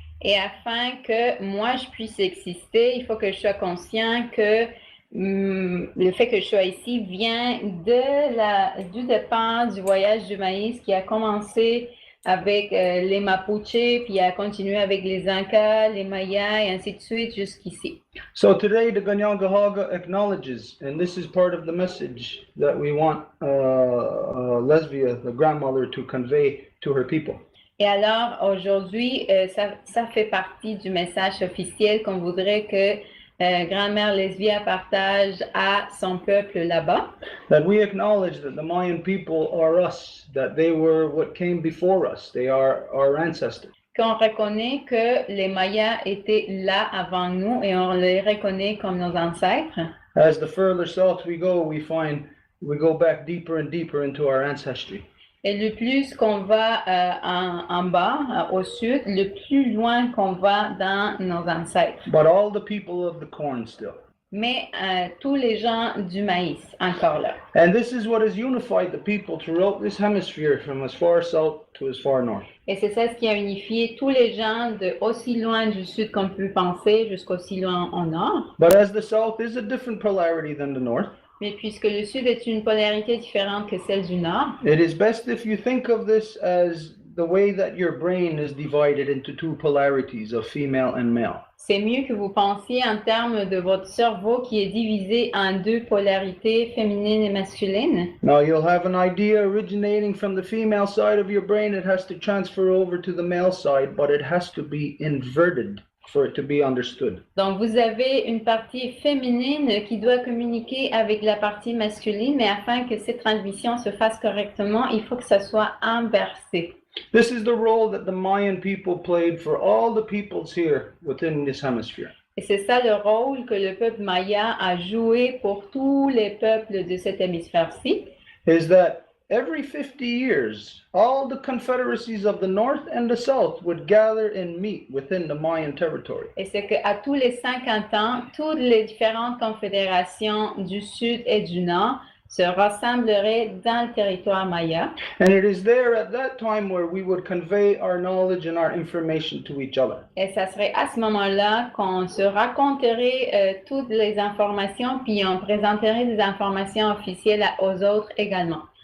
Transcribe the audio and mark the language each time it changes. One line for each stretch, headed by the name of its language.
French: Et afin que moi je puisse exister, il faut que je sois conscient que le fait que je sois ici vient du départ du voyage du maïs qui a commencé avec les Mapuches, puis a continué avec les Incas, les Mayas, et ainsi de suite jusqu'ici.
English: So today the Ganyangahaga acknowledges, and this is part of the message that we want Lesbia, the grandmother, to convey to her people.
French: Et alors, aujourd'hui, ça fait partie du message officiel qu'on voudrait que grand-mère Lesbia partage à son peuple là-bas.
English: That we acknowledge that the Mayan people are us, that they were what came before us, they are our ancestors.
French: Qu'on reconnaît que les Mayas étaient là avant nous et on les reconnaît comme nos ancêtres.
English: As the further south we go back deeper and deeper into our ancestry.
French: Et le plus qu'on va en bas, au sud, le plus loin qu'on va dans nos ancêtres.
English: But all the people of the corn still.
French: Mais tous les gens du maïs, encore là.
English: And this is what has unified the people throughout this hemisphere from as far south to as far north.
French: Et c'est ça ce qui a unifié tous les gens de aussi loin du sud qu'on peut penser jusqu'aussi loin au nord.
English: But as the south is a different polarity than the north.
French: Mais puisque le sud est une polarité différente que celle du nord,
English: it is best if you think of this as the way that your brain is divided into two polarities of female and male.
French: C'est mieux que vous pensiez en termes de votre cerveau qui est divisé en deux polarités féminines et masculines.
English: Now you'll have an idea originating from the female side of your brain. It has to transfer over to the male side, but it has to be inverted for it to be understood.
French: Donc vous avez une partie féminine qui doit communiquer avec la partie masculine, mais afin que cette transmission se fasse correctement, il faut que ça soit inversé.
English: This is the role that the Mayan people played for all the peoples here within this hemisphere.
French: Et c'est ça le rôle que le peuple maya a joué pour tous les peuples de cet hémisphère-ci.
English: Is that every 50 years, all the confederacies of the north and the south would gather and meet within the Mayan territory.
French: Et c'est qu'à tous les 50 ans, toutes les différentes confédérations du sud et du nord se rassembleraient dans le territoire maya.
English: And it is there at that time where we would convey our knowledge and our information to each other.
French: Et ça serait à ce moment-là qu'on se raconterait toutes les informations, puis on présenterait des informations officielles aux autres également.